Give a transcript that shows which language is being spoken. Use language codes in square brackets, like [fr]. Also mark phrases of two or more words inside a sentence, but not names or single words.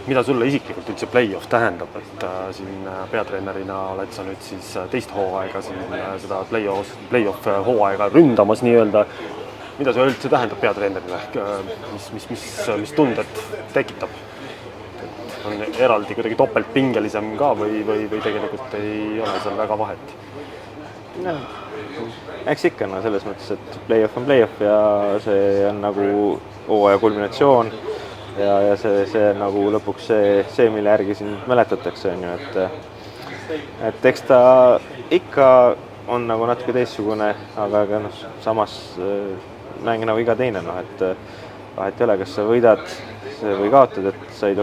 [et] mida sulle isiklikult üldse play-off tähendab, et siin peatreenerina oled sa nüüd siis teist hooaega siin seda play-off hooaega ründamas nii-öelda. Mida see üldse tähendab peatreenerina? Mis tunded tekitab? On eraldi kuidagi topeltpingelisem ka või tegelikult ei ole seal väga vahet? No, eks ikka selles mõttes, et play-off on play-off ja see on nagu hooaja kulminatsioon ja see on nagu lõpuks see, mille järgi siin mäletatakse, on ju, et eks ta ikka on nagu natuke teistsugune, aga samas mäng nagu iga teine, et vahet ei ole, kas sa võidad või kaotad, et sa ei